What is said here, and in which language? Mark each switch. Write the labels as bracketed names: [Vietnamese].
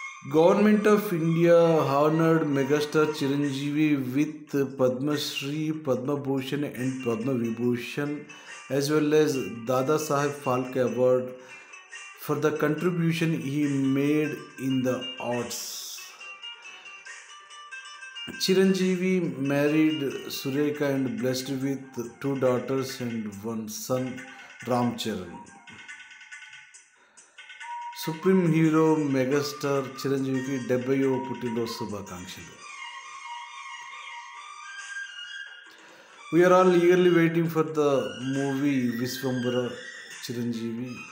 [English] Government of India honored Megastar Chiranjeevi with Padma Shri, Padma Bhushan and Padma Vibhushan as well as Dada Saheb Phalke Award for the contribution he made in the arts. Chiranjeevi married Surekha and blessed with 2 daughters and 1 son, Ram Charan. [Telugu] Supreme hero megastar చిరంజీవికి 70వ పుట్టినరోజు శుభాకాంక్షలు. [English] We are all eagerly waiting for the movie Viswambara Chiranjeevi.